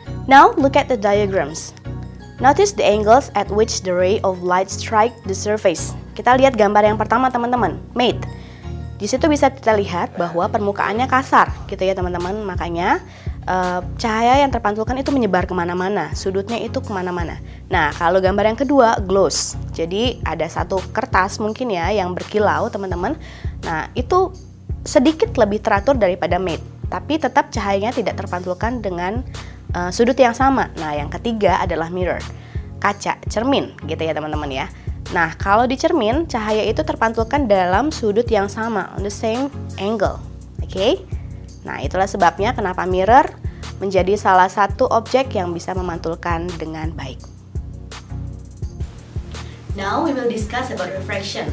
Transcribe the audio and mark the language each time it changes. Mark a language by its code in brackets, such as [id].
[en] Now look at the diagrams. Notice the angles at which the ray of light strike the surface. [id] Kita lihat gambar yang pertama teman-teman, mate. Di situ bisa kita lihat bahwa permukaannya kasar, gitu ya teman-teman. Makanya cahaya yang terpantulkan itu menyebar kemana-mana, sudutnya itu kemana-mana. Nah, kalau gambar yang kedua, gloss. Jadi ada satu kertas mungkin ya yang berkilau teman-teman. Nah, itu sedikit lebih teratur daripada matte, tapi tetap cahayanya tidak terpantulkan dengan sudut yang sama. Nah, yang ketiga adalah mirror, kaca, cermin, gitu ya teman-teman ya. Nah, kalau di cermin, cahaya itu terpantulkan dalam sudut yang sama, [en] on the same angle. [id] Oke? Nah, itulah sebabnya kenapa mirror menjadi salah satu objek yang bisa memantulkan dengan baik. [en] Now we will discuss about refraction.